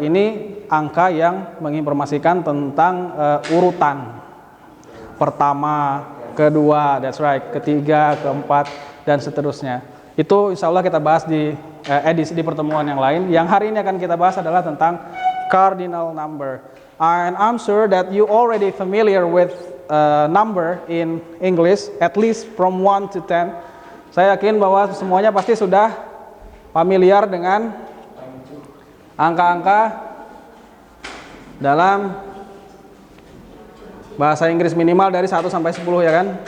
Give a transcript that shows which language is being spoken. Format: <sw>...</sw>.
<id>Ini angka yang menginformasikan tentang urutan. Pertama, kedua,</id> <en>that's right,</en> <id>ketiga, keempat, dan seterusnya. Itu insya Allah kita bahas di edisi pertemuan yang lain. Yang hari ini akan kita bahas adalah tentang cardinal number.</id> <en>And I'm sure that you already familiar with number in English, at least from 1 to 10.</en> <id>Saya yakin bahwa semuanya pasti sudah familiar dengan angka-angka dalam bahasa Inggris, minimal dari 1 sampai 10, ya kan?</id>